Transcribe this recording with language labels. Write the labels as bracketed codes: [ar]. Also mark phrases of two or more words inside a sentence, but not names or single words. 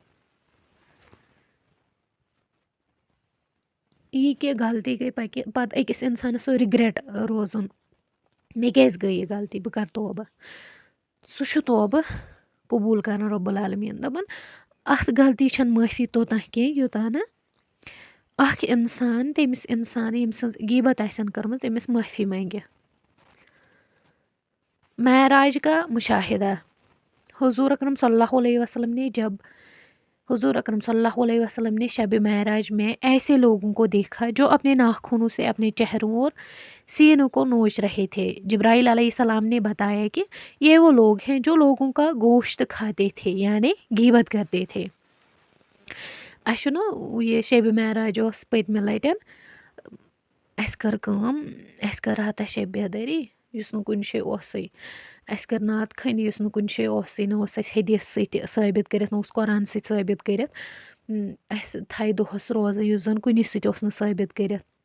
[ks] یہِ کہِ غلطی گٔے پتہٕ أکِس اِنسانس سُہ رِگریٹ روزُن مےٚ کیٛازِ گٔے یہِ غلطی بہٕ کرٕ توبہٕ سُہ چھُ توبہٕ قبوٗل کران رۄب العالمیٖن دپان اتھ غلطی چھنہٕ معٲفی توٚتانۍ کینٛہہ یوٚتانۍ نہٕ اکھ اِنسان تٔمِس اِنسان ییٚمۍ سٕنٛز غیٖبت آسن کٔرمٕژ تٔمِس معٲفی منگہِ [ur] معراج کا مشاہدہ حضور اکرم صلی اللہ علیہ وسلم نے حضور اکرم صلی اللہ علیہ وسلم نے شب معراج میں ایسے لوگوں کو دیکھا جو اپنے ناخنوں سے اپنے چہروں اور سینوں کو نوچ رہے تھے جبرائیل علیہ السلام نے بتایا کہ یہ وہ لوگ ہیں جو لوگوں کا گوشت کھاتے تھے یعنی غیبت کرتے تھے [ks] اَسہِ چھُنہ یہِ شبِ معراج اوس پٔتمہِ لٹہِ اَسہِ کٔر کٲم اَسہِ کٔر راتس شب بیدٲری یُس نہٕ کُنہِ جایہِ اوسُے اَسہِ کٔر نعت خٲنی یُس نہٕ کُنہِ جایہِ اوسُے نہ اوس اَسہِ حدیٖث سۭتۍ ثٲبت کٔرِتھ نہ اوس قرآن سۭتۍ ثٲبت کٔرِتھ اَسہِ تھایہِ دۄہس روزٕ یُس زن کُنی سۭتۍ اوس نہٕ ثٲبت کٔرِتھ